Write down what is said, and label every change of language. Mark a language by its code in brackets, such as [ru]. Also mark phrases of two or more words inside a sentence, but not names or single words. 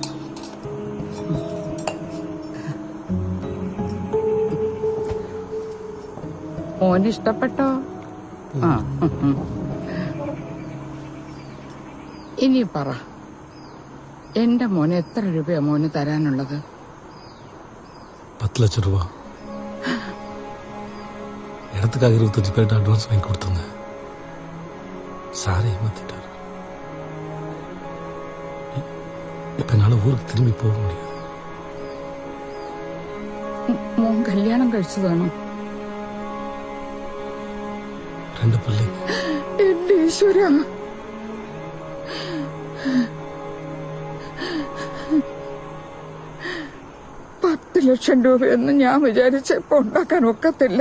[ml] മോന് ഇഷ്ടപ്പെട്ടോ? ആ ഇനി പറ, എന്റെ മോന് എത്ര രൂപയാ മോന് തരാനുള്ളത്? [ta] 10 லட்சம் ரூபா. இடத்துக்காக 25 பேர்ட்ட அட்வான்ஸ் வாங்கி கொடுத்தங்க. சார் ஏமாத்திட்டாரு. இப்ப என்னால ஊருக்கு திரும்பி போக முடியாது. [ml] മോൻ കല്യാണം കഴിച്ചതാണോ? [ta] 2 பிள்ளைங்க. [ml] എന്റെ ഈശ്വരാ, $10 ലക്ഷം രൂപയൊന്നും ഞാൻ വിചാരിച്ചപ്പോ ഉണ്ടാക്കാൻ ഒക്കത്തില്ല.